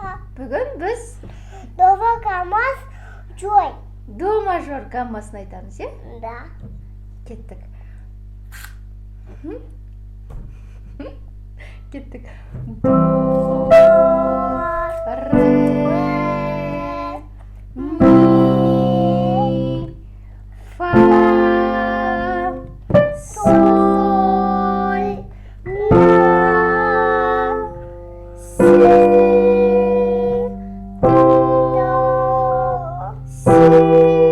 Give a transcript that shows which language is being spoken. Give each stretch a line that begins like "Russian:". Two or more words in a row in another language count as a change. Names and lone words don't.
Kazakh: Бүгін біз до гаммас жой. до мажор гаммасын айтамыз, е? Да. Кеттік. Кеттік. До, ре, ми, фа, соль, ла, си, до, си.